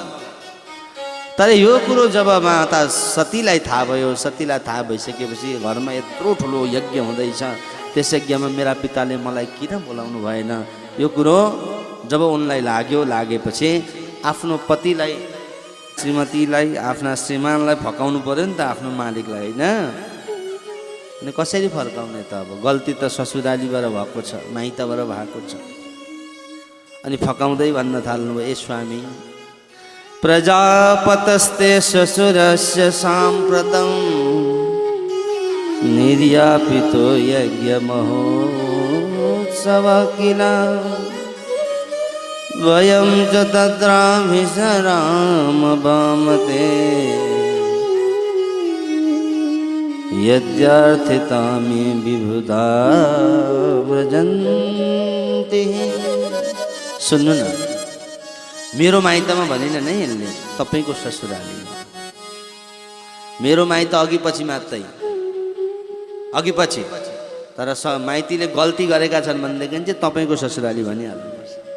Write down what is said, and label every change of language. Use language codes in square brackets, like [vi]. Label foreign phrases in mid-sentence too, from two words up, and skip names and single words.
[ne] तर यो कुरो जब माता सतीलाई थाहा भयो, सतीलाई थाहा भइसकेपछि घरमा यत्रो ठुलो यज्ञ हुँदैछ, त्यस यज्ञमा मेरा पिताले मलाई किन बोलाउनु भएन, यो कुरो जब उनलाई लागेपछि आफ्नो पतिलाई, श्रीमतीलाई, आफ्ना श्रीमानलाई फकाउनु पर्यो नि त, आफ्नो मालिकलाई, होइन? अनि कसरी फर्काउने त? अब गल्ती त ससुरालीबाट भएको छ, माइतबाट भएको छ। अनि फकाउँदै भन्न थाल्नुभयो, ए स्वामी, [sa] प्रजापतस्ते ससुरस्य साम्प्रतं निर्यापितो यज्ञ महोत्सव किल वयं च तत्राभिसराम वामते यद्यार्थितामि विभुता व्रजन्ति। [ne] सुन्नु न, मेरो माइतमा भनिन नै यसले, तपाईँको ससुराली। मेरो माइत अघि पछि मात्रै, अघि पछि, तर माइतीले गल्ती गरेका छन् भनेदेखि चाहिँ तपाईँको ससुराली भनिहाल्नुपर्छ।